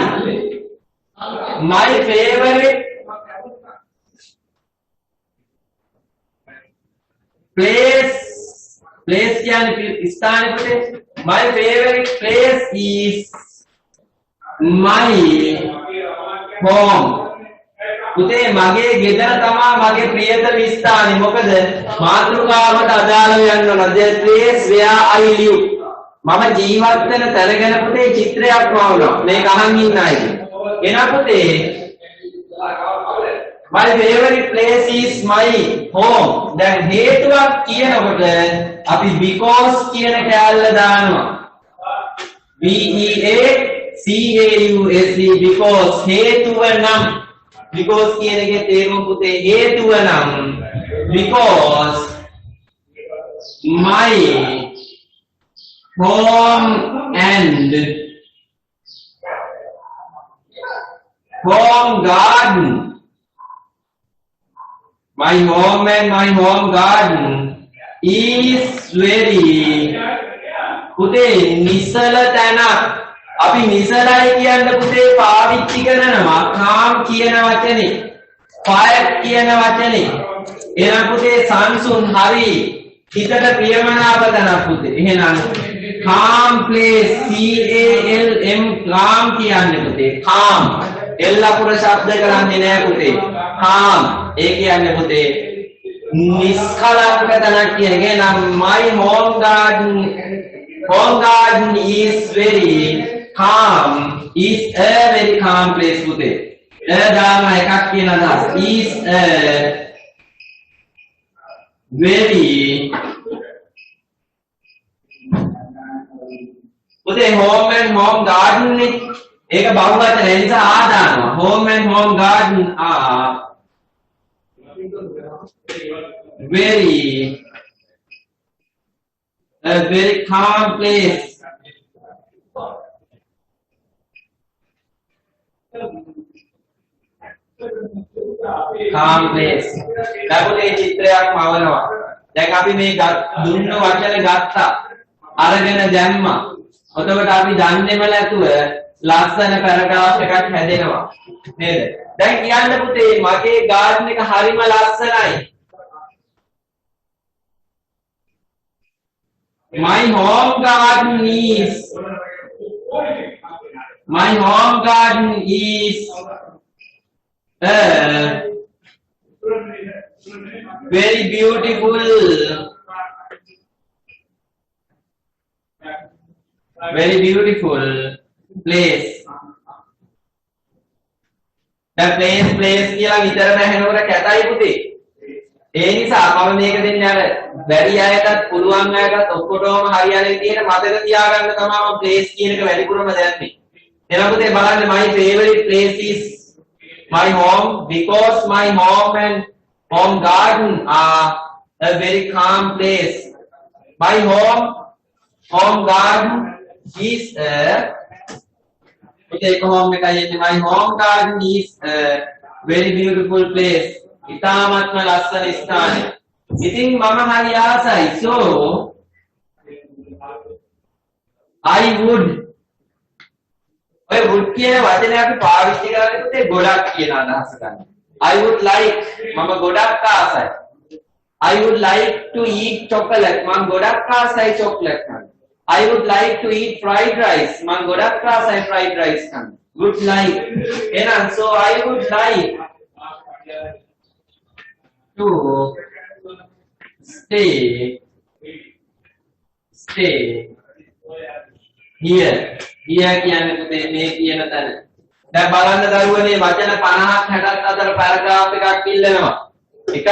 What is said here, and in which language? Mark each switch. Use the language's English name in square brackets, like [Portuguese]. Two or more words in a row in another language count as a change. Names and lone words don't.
[English] my favorite place [Sinhala] කියන්නේ ස්ථානය පුතේ. [English] my favorite place is my home. [Sinhala] පුතේ මගේ ගෙදර තමයි මගේ ප්‍රියතම ස්ථානේ. මොකද මාතෘකාවට අදාළව යන්න ඕන. [English] the place where I live. [Sinhala] මම ජීවත් වෙන තැන ගැන පුතේ චිත්‍රයක් වවුනා. මේක අහන් ඉන්න අය. එන පුතේ [English] my favorite place is my home. [Sinhala] දැන් හේතුවක් කියනකොට අපි because කියන කැලල දානවා. [English] B E A C A U S E because [Sinhala] හේතුව නම් [English] because [Sinhala] කියන එකේ තේරුම පුතේ හේතුව නම් [English] because my home and home garden. My home and my home garden is very [Sinhala] පුතේ නිසල තැනක්. අපි නිසලයි කියන්න පුතේ පාවිච්චි කරනවා calm කියන වචනේ, quiet කියන වචනේ. එහෙනම් පුතේ සංසුන් හරි හිතට ප්‍රියමනාප තැනක් පුතේ. [English] එහෙනම් calm place C A L M calm [Sinhala] කියන්නේ පුතේ [English] calm. [Sinhala] එල් අකුර ශබ්ද කරන්නේ නැහැ පුතේ. calm ඒ කියන්නේ පුතේ නිස්කලංක තැනක් කියන එක. [English] එහෙනම් my home garden is very calm. Is a very calm place පුතේ. [Sinhala] දාන එකක් කියන අදහස. [English] Is a very පුතේ home and home garden නේ. [Sinhala] ඒක බහුවචන ඒ නිසා ආ දානවා. [English] home and home garden are a very calm place. calm place. [Sinhala] ලැබුණේ චිත්‍රයක් මවනවා. දැන් අපි මේ දුන්න වචන ගත්තා. අරගෙන දැම්මා. එතකොට අපි දන්නේම නැතුව ලස්සන පැරග්‍රාෆ් එකක් හැදෙනවා. නේද? දැන් කියන්න පුතේ මගේ ගාඩන් එක හරිම ලස්සනයි. [English] My home garden is very beautiful place. [Sinhala] දැන් place කියලා විතරම ඇහෙනකොට කැතයි පුතේ. ඒ නිසා මම මේක දෙන්නේ අර වැඩි අයටත් පුළුවන් අයටත් ඔක්කොටම හරියන විදිහට මතක තියාගන්න තමයි මම place කියන එක වැඩිපුරම දැම්මේ. එනවා පුතේ බලන්න [English] my favorite place is my home because my home and home garden are a very calm place. My home garden is a පුතේ home [Sinhala] එකයි එන්නේ. [English] My home garden is a very beautiful place. [Sinhala] ඉතාමත්ම ලස්සන ස්ථානයක්. ඉතින් මම හරි ආසයි. [English] So I would [Sinhala] ඔය would කියන වචනේ අපි පාවිච්චි කරන්නේ පුතේ ගොඩක් කියන අදහස ගන්න. [English] I would like [Sinhala] මම ගොඩක් ආසයි. [English] I would like to eat chocolate. [Sinhala] මම ගොඩක් ආසයි chocolate කන්න. [English] I would like to eat fried rice. [Sinhala] මම ගොඩක් ආසයි [English] fried rice [Sinhala] කන්න. [English] Would like. එහෙනම් so I would like to stay here. [Sinhala] Here කියන්නේ පුතේ මේ කියන තැන. දැන් බලන්න දරුවනේ වචන 50ක් 60ක් අතර පැරග්‍රාෆ් එකක් ඉල්ලනවා.